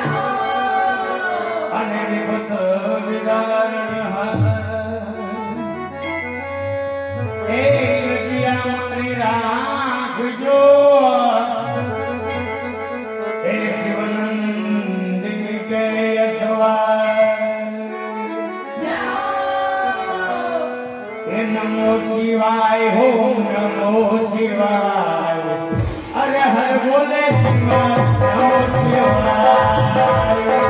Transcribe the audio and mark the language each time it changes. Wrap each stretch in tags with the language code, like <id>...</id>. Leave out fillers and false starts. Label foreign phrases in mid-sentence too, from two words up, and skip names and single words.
<gu>અને વિપત વિદારણ એ વિદ્યા મંત્રી રાખજો એ શિવનંદી કે</gu> <hi>नमो शिवाय हो नमो शिवाय अरे हर बोले शिवाय नमो शिवाय</hi>